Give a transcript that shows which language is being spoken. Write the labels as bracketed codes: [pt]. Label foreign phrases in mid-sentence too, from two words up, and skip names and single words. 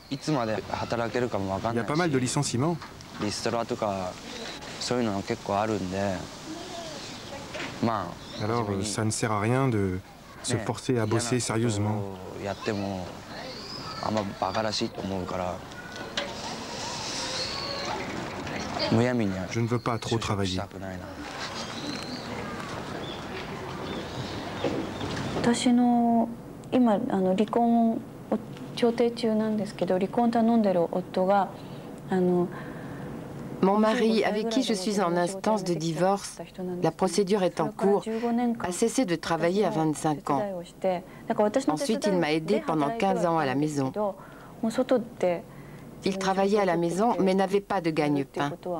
[fr] Il y a pas mal de licenciements. Alors, ça ne sert à rien de se forcer à bosser sérieusement. Je ne veux pas trop travailler. [ja] 私の今離婚を調停中なんですけど、離婚を頼んでる夫が [fr] Mon mari, avec qui je suis en instance de divorce, la procédure est en cours, a cessé de travailler à 25 ans. Ensuite, il m'a aidé pendant 15 ans à la maison. Il travaillait à la maison, mais n'avait pas de gagne-pain.